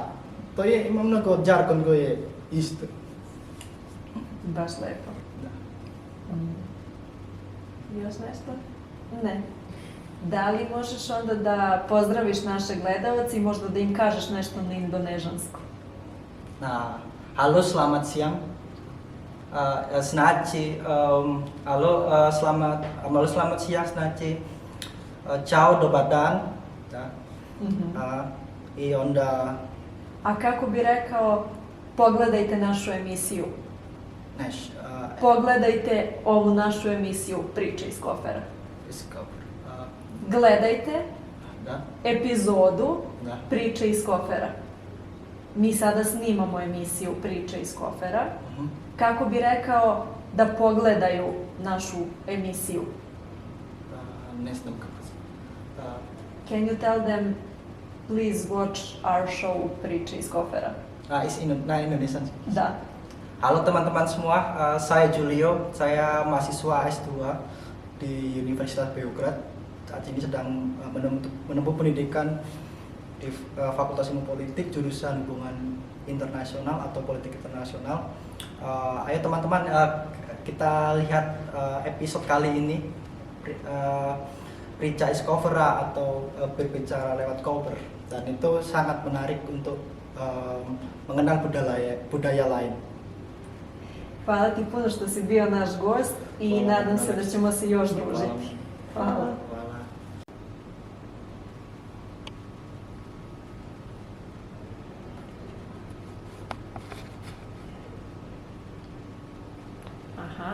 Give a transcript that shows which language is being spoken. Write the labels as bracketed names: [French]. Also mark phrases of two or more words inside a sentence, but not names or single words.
[Serbian] Ima mnogo jargon koji je isto. Baš lepo. Da. Još nešto? Ne. Da li možeš onda da pozdraviš naše gledalce i možda da im kažeš nešto na indonežansku? [Indonesian] Halo, selamat siang. Znači, selamat siang, [Serbian] znači, ciao, dobar dan. Da. I onda, A kako bi rekao, pogledajte našu emisiju. neš, Pogledajte ovu našu emisiju Priče iz kofera. iskoper. Gledajte Da, epizodu da. Priče iz kofera. Mi sada snimamo emisiju Priče iz kofera. Kako bi rekao da pogledaju našu emisiju? Ne znam kako se. [English] Can you tell them, please watch our show Priče iz kofera? [Serbian] Na Indonesia. Da. [Indonesian] Halo teman-teman semua, saya Julio, saya mahasiswa S2 di Universitas Beograd. Saat ini sedang menempuh pendidikan di Fakultas Ilmu Politik jurusan Hubungan Internasional atau Politik Internasional. Ayo teman-teman, kita lihat episode kali ini, Prica is Covera atau berbicara lewat cover, dan itu sangat menarik untuk mengenal budaya lain. [Serbian] Hvala ti puno što si bio naš gost i Hvala. nadam se da ćemo se još družiti. Hvala. Hvala. Aha.